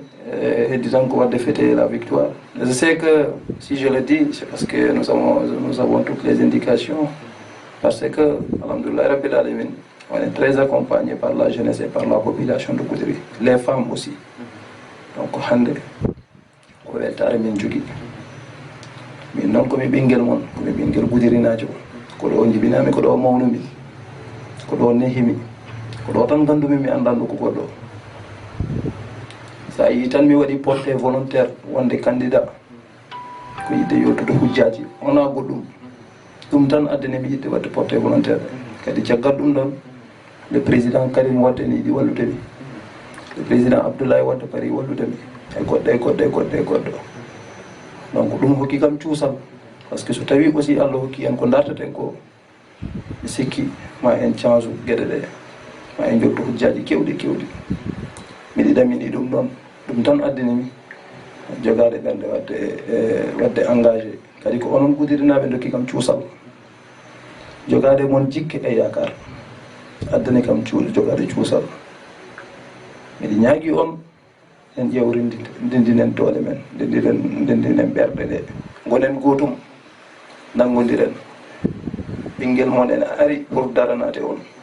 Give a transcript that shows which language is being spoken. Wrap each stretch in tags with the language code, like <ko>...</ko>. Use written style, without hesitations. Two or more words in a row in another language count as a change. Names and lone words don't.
<fr>Et disons qu'on va défêter la victoire. Je sais que si je le dis, c'est parce que nous avons toutes les indications. Parce que,</fr> <ar>الحمد لله رب العالمين,</ar> <fr>on est très accompagné par la jeunesse et par la population de Goudiri. Les femmes aussi. Donc, hande, on va être</fr> <ff>min jogi.</ff> <fr>Mais non comme</fr> <ff>bingel mon,</ff> <fr>comme</fr> <ff>bingel Goudiri najo. Ko do jibinami ko do mawnumi. Ko do nehimi. Ko do tan gandumi mi andandu ko goddo. Ça yi tan mi waɗi</ff> <fr>porté volontaire</fr> <ff>wonde candidat ko yidde yottude hujjaji wona goɗɗum ɗum tan addani mi yidde wadde</ff> <fr>porté volontaire</fr> <ff>kadi caggal ɗum ɗon</ff> <fr>le président</fr> <ff>Karim Wade ne yiɗi walludemi,</ff> <fr>le président</fr> <ff>Abdoulaye Wade pari walludemi e goɗɗo donc ɗum hokki kam cuusal</ff> <fr>par ce que</fr> <ff>so tawi aussi Allah hokki en ko darteten ko mi sikki ma en change gueɗe ɗe ma en jottu hujjaji kewɗi miɗi ɗamini ɗum ɗon ɗum tan addinimi jogade ɓernde wadde engagé kadi ko onon Goudiri-naɓe dokki kam cuusal jogade mon jikke e yakar addani kam jogade cuusal miɗi ñaagui on en ƴewri ndendinen doole men ndendinen ɓerɗe ɗe gonen gotum nanggodiren ɓinguel mon ene ari pour daranade on</ff>